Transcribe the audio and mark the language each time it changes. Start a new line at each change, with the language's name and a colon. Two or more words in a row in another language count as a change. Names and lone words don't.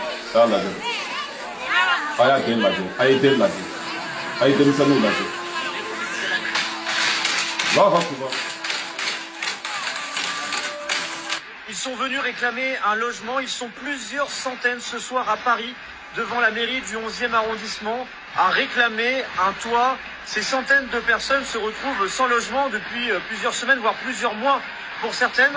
Bambara: taa lajɛ a y'a den lajɛ a ye den lajɛ a ye denmisɛnninw lajɛ
French: Ils sont venus réclamer un logement. Ils sont plusieurs centaines ce soir à Paris, devant la mairie du 11e arrondissement, à réclamer un toit. Ces centaines de personnes se retrouvent sans logement depuis plusieurs semaines, voire plusieurs mois pour certaines.